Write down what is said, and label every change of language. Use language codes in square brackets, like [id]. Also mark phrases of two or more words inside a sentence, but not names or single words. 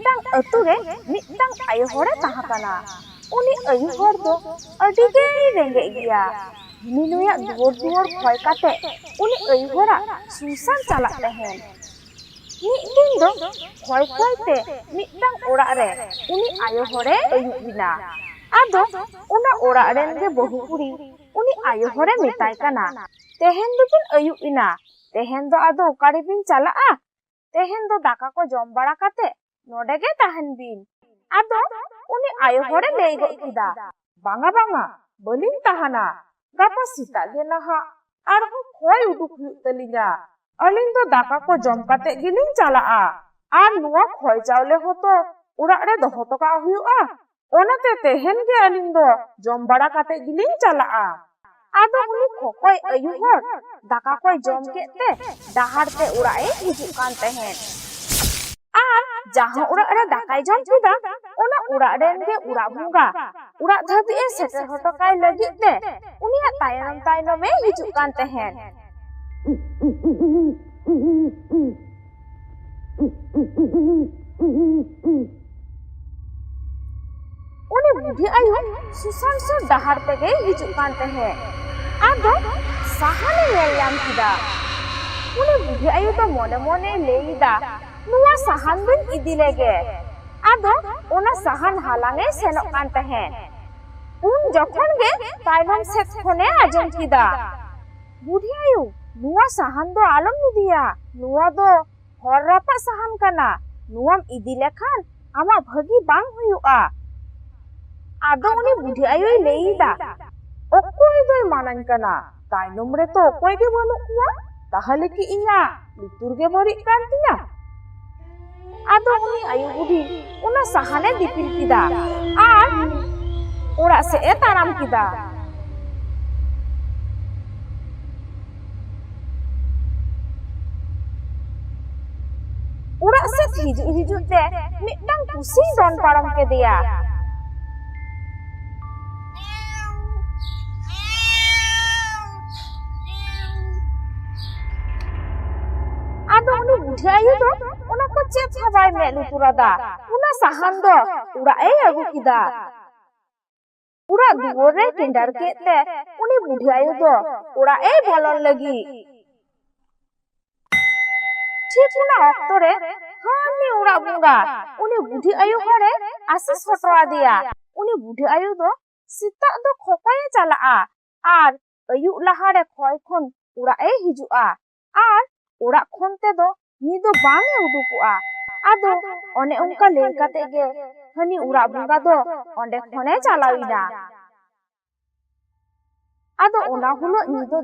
[sat] अतु रे मिदंग आयो हरे ताहा काना उनी आयो हर दो अडी गे रेंगे गिया उनी नुया दुवर दुवर खय काते उनी आयो हरा सुसान चाला तहेन मिदिन दो खय खय ते मिदंग ओड़ा रे उनी आयो हरे आयो बिना आदो उना ओड़ा रेन गे बहु कुड़ी उनी आयो हरे मेताय काना तेहेन दो बिन आयो इना तेहेन दो आदो ओकारे बिन चाला आ तेहेन दो दाका को जम बड़ा काते नोडे गे ताहेन बिन आदो उनी आयो हरे लेई गो किदा बांगा बांगा बलिन ताहाना गापा सीता गे नहा आर हो खोय उडुक हुयुग तलिया अलिन दो दाका को जम काते गिलिन चाला आ आर नुआ खोय चावले होतो उड़ाग रे दोहो टोका हुयुगा ओनाते तेहेन गे अलिन दो जम बड़ा काते गिलिन चाला आ आदो उनी खोकोय आयु हर दाका कोय जम केते डाहार ते उड़ाए हिजुग कान तहेन आर जहां उड़ा रे दाकाय जम किदा ओना उड़ा रेन गे उड़ा बुंगा उड़ा धाबी ए सेटर हटो काय लगित ते उनिया तायनम तायनम ए हिजुग कान तहेन उनी बुढ़ी आयु सुसान सो डाहार ते गे हिजुग कान तहेन आदो साहाने नेल याम किदा उनी बुढ़ी आयु तो मोने मोने लेईदा नुआ साहान बिन इदी लेगे आदो ओना साहान हालांगे सेनोक कान तहेन उन जखन गे तायनम सेट खने आजम किदा बुढ़ी आयु नुआ साहान दो आलम इदिया नुआ दो हर रापा साहान काना नुआम इदी लेखान आमा भागी बांग हुयुआ आदो उनी बुढ़ी आयु लेईदा ओकोय दोय मानान काना तायनम रे तो ओकोय गे बानुक कुआ ताहले कि इना लुतुर गे बरिक कान तिया आदो उनी आयु बुढ़ी उना साहाने दिपिल किदा आर ओड़ा से ए ताराम किदा ओड़ा से हिजुग हिजुग ते मिदंग पुसी दोन पारम के दिया आदो उनी बुढ़ी आयु दो उना को चेप हवाय मे लुतुरादा उना साहान दो उड़ा ए अगु किदा उड़ा दुवर रे टेंडर केते उनी बुढ़ी आयु दो उड़ा ए बोलन लगी ठीक उना ऑक्टो रे हानी उड़ा बुंगा उनी बुढ़ी आयु हरे आशीष हटवा दिया उनी बुढ़ी आयु दो सीता दो खोकाय चाला आ आर आयु लहा रे खोय खन उड़ा ए हिजुआ आर ओड़ा खन ते दो नी दो बांगे उडुकुआ आदो ओने उनका लेई काते गे हनी उड़ा बुंगा दो ओंडे खने चालाविना आदो ओना हुलो नीदो